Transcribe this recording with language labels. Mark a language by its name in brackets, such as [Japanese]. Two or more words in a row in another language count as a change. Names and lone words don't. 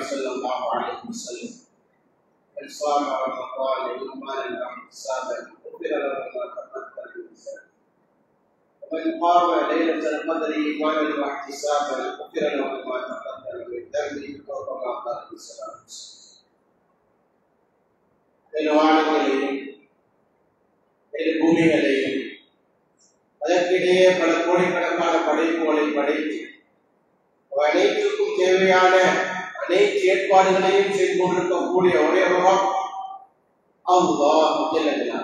[Arabic] صلى الله عليه وسلم من صام رمضان إيمانا واحتسابا غفر له ما تقدم من ذنبه ومن قام ليلة القدر إيمانا واحتسابا غفر له ما تقدم من ذنبه وكما قال عليه الصلاة والسلام [Tamil] பூமிகளையும் அதற்கிடையே பல கோடிக்கணக்கான படைப்புகளை படைத்து அனைத்துக்கும் தேவையான அனைத்து ஏற்பாடுகளையும் செய்து கொண்டிருக்கக்கூடிய ஒரே முகம் அல்லாஹ்.